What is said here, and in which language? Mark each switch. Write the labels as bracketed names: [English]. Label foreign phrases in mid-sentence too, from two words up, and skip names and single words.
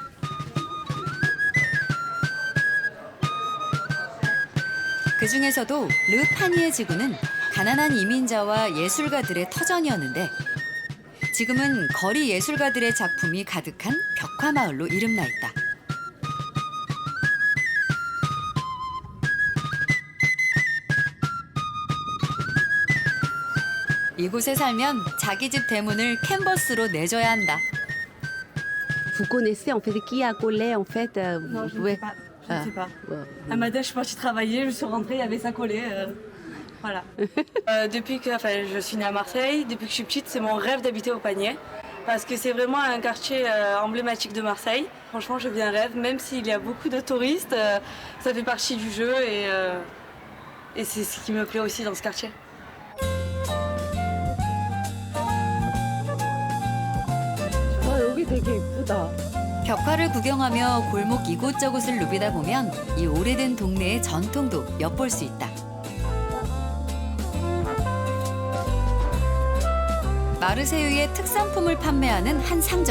[Korean] 그중에서도 르파니에 지구는 가난한 이민자와 예술가들의 터전이었는데 지금은 거리 예술가들의 작품이 가득한 벽화마을로 이름나 있다. 이곳에 살면 자기 집 대문을 캔버스로 내줘야 한다. [French] Vous connaissez en fait qui a collé en fait Non, je ne sais pas. Je ne sais pas. Un matin, je suis partie travailler, je suis rentrée, il y avait ça collé. Voilà. Depuis que je suis née à Marseille, depuis que je suis petite, c'est mon rêve d'habiter au Panier. Parce que c'est vraiment un quartier emblématique de Marseille. Franchement, je vis un rêve, même s'il y a beaucoup de touristes, ça fait partie du jeu et c'est ce qui me plaît aussi dans ce quartier. [Korean] 여기 되게 예쁘다. 벽화를 구경하며 골목 이곳저곳을 누비다 보면 이 오래된 동네의 전통도 엿볼 수 있다. 마르세유의 특산품을 판매하는 한 상점.